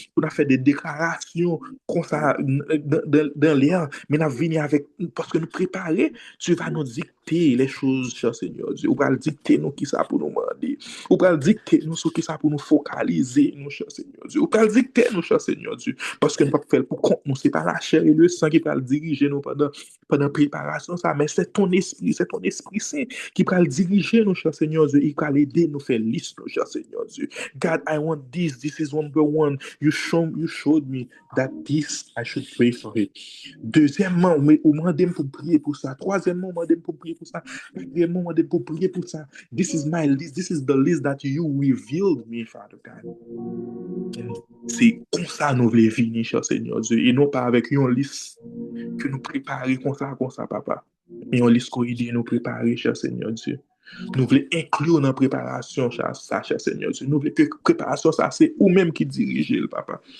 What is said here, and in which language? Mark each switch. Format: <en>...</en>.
<fr>faire des déclarations comme ça dans l'air, mais nous venir avec, parce que nous préparer, tu vas nous dicter les choses, cher Seigneur Dieu, ou va dicter nous qui ça pour nous demander, ou va dicter nous ce qui ça pour nous focaliser, nous, cher Seigneur Dieu, ou va dicter nous, cher Seigneur Dieu, parce que nous ne pouvons pas faire pour compte nous, c'est pas la chair et le sang qui va le diriger nous pendant la préparation, ça, mais c'est ton esprit saint qui va le diriger nous, cher Seigneur Dieu, il va l'aider nous faire liste, nous, cher Seigneur Dieu.</fr> <en>God, I want this is number one. You showed me that this, I should pray for it.</en> <fr>Deuxièmement, on m'a demandé pour prier pour ça. Troisièmement, on m'a demandé pour prier pour ça. Quatrièmement, on m'a demandé pour prier pour ça.</fr> <en>This is my list. This is the list that you revealed me, Father God.</en> <fr>C'est comme ça nous voulons venir, cher Seigneur Dieu, et non pas avec une liste que nous préparer comme ça, papa. Mais une liste qu'on aide nous préparer, cher Seigneur Dieu. Nous voulons inclure dans la préparation, cher Seigneur Dieu. Nous voulons que la préparation, ça, c'est nous-mêmes qui dirigeons, papa.</fr>